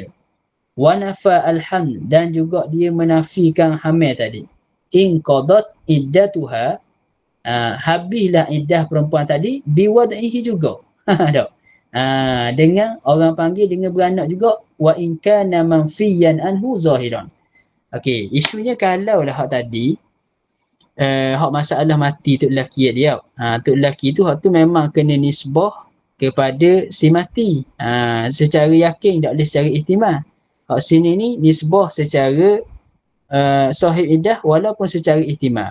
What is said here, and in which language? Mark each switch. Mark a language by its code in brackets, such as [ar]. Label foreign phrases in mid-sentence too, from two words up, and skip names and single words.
[ar] ونفى الحمل, [ms] dan juga dia menafikan hamil tadi. [ar] إن قضت عدتها, [ms] habislah iddah perempuan tadi biwad'ihi juga. Tak? Dengan orang panggil dengan beranak juga, [ar] وإن كان منفيا عنه ظاهرا. [ms] Okey, isunya kalau lah hak tadi hak masalah mati tok lelaki dia. Tok lelaki tu hak tu memang kena nisbah kepada si mati. Secara yakin, tak boleh secara ihtimal. Hak sini ni nisbah secara sahib iddah walaupun secara ihtimal.